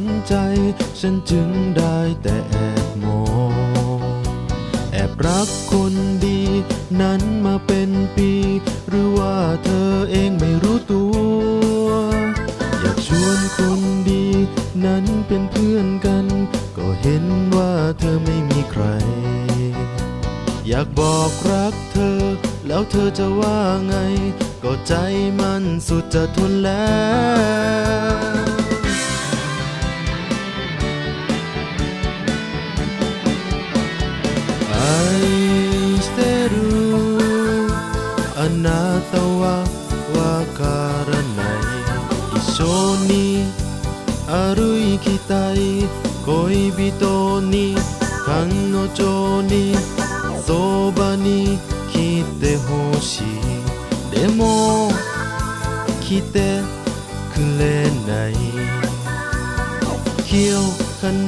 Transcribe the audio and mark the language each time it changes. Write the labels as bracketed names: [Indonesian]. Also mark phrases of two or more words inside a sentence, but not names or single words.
[Thai] ใจฉันจึงได้แต่แอบมองแอบรักคนดีนั้นมาเป็นปีหรือว่าเธอเองไม่รู้ตัวอยากชวนคนดีนั้นเป็นเพื่อนกันก็เห็นว่าเธอไม่มีใครอยากบอกรักเธอแล้วเธอจะว่าไงก็ใจมันสุดจะทนแล้ว [Japanese] 愛してるあなたはわからない一緒に歩きたい恋人に彼女にそばに来てほしいでも来てくれない気を必